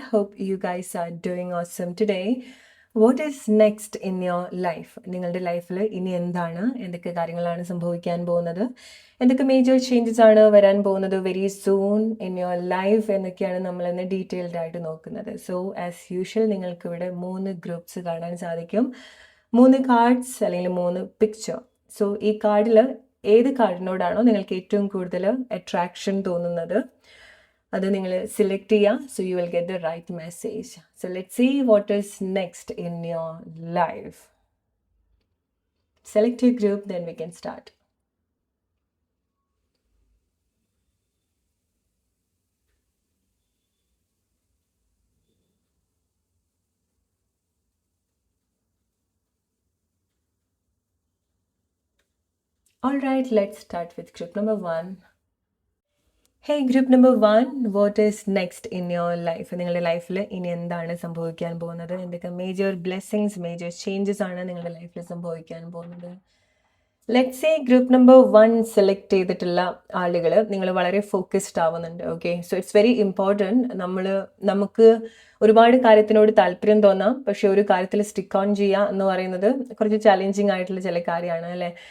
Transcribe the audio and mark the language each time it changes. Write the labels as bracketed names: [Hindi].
[English] Hope you guys are doing awesome today. What is next in your life? [Malayalam] നിങ്ങളുടെ ലൈഫിൽ ഇനി എന്തൊക്കെ കാര്യങ്ങളാണ് സംഭവിക്കാൻ പോകുന്നത്, എന്തൊക്കെ മേജർ ചേഞ്ചസ് ആണ് വരാൻ പോകുന്നത് [English] very soon in your life [Malayalam] എന്നൊക്കെയാണ് നമ്മൾ ഇന്ന് ഡീറ്റെയിൽഡ് ആയിട്ട് നോക്കുന്നത്. [English] so as usual [Malayalam] നിങ്ങൾക്ക് ഇവിടെ 3 ഗ്രൂപ്പ്സ് കാണാൻ സാധിക്കും, 3 കാർഡ്സ് അല്ലെങ്കിൽ 3 പിക്ചർ. സോ ഈ കാർഡിൽ ഏത് കാർഡിനോടാണോ നിങ്ങൾക്ക് ഏറ്റവും കൂടുതൽ അട്രാക്ഷൻ തോന്നുന്നത് അത് നിങ്ങൾ സെലക്ട് ചെയ്യുക. [English] So you will get the right message. So let see what is next in your life. Select your group, then we can start. All right, let's start with group number 1. Hey, group number 1, what is next in your life? [Malayalam] നിങ്ങളുടെ ലൈഫിൽ ഇനി എന്താണ് സംഭവിക്കാൻ പോകുന്നത്, എന്തൊക്കെ major blessings, major changes ആണ് നിങ്ങളുടെ ലൈഫിൽ സംഭവിക്കാൻ പോകുന്നത്. [English] let's say [Malayalam] group number 1 select ചെയ്തിട്ടുള്ള ആളുകൾ നിങ്ങൾ വളരെ ഫോക്കസ്ഡ് ആവുന്നുണ്ട്. [English] Okay, so it's very important. [Malayalam] നമുക്ക് ഒരുപാട് കാര്യത്തിനോട് താല്പര്യം തോന്നാം, പക്ഷെ ഒരു കാര്യത്തിൽ സ്റ്റിക്ക് ഓൺ ചെയ്യുക എന്ന് പറയുന്നത് കുറച്ച് ചാലഞ്ചിങ് ആയിട്ടുള്ള ചില കാര്യമാണ് അല്ലേ.